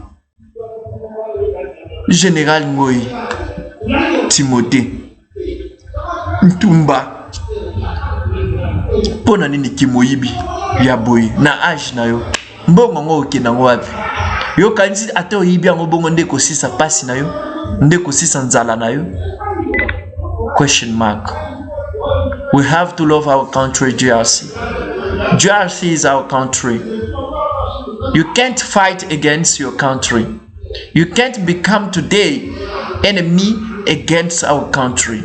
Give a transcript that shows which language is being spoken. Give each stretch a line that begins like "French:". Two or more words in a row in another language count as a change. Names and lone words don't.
Lingala: Général Ngoi Timothée Ntumba pona nini kimoyibi ya boy na age na yo mbongo ngo okenango wapi yo kanisi ate oyibi yango bongo ndeko sisa pasi na yo ndeko sisa nzala na yo?
English: Question mark. We have to love our country, DRC. DRC is our country. You can't fight against your country. You can't become today enemy against our country.